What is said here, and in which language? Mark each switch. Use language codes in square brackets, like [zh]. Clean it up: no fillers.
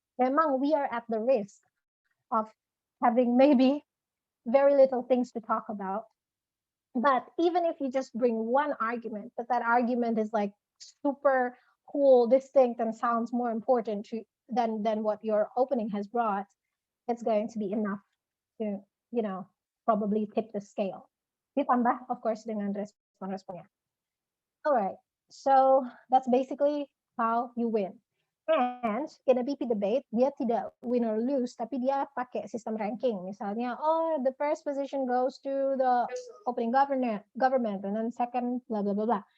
[id] Memang [en] we are at the risk of having maybe very little things to talk about. But even if you just bring one argument, but that argument is like super cool, distinct, and sounds more important than what your opening has brought, it's going to be enough to, probably tip the scale. [id] Ditambah, [en] of course, [id] dengan respon-responnya. [en] All right, so that's basically how you win. And in a BP debate, [id] dia tidak [en] win or lose, [id] tapi dia pakai sistem ranking. Misalnya, [en] the first position goes to the opening government, and then second, blah, blah, blah, blah.